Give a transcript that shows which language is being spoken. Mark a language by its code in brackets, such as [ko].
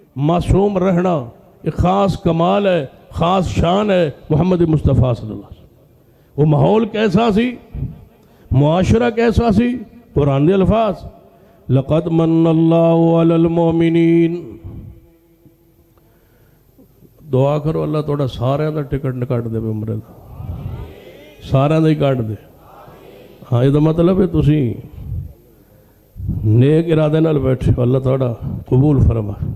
[ur] معصوم رہنا ایک خاص کمال ہے، خاص شان ہے محمد مصطفیٰ صلی اللہ علیہ وسلم. [pa] وہ ماحول کیسا سی، معاشرہ کیسا سی؟ قرآن دے الفاظ [ar] لقد من اللہ علی المؤمنین. [pa] دعا کرو اللہ توڑا سارے دا ٹکٹ نکٹ دے عمرے دا، سارے دا ہی کٹ دے. ہاں یہ مطلب ہے تسی نیک ارادے نال بیٹھے، اللہ توڑا قبول فرما.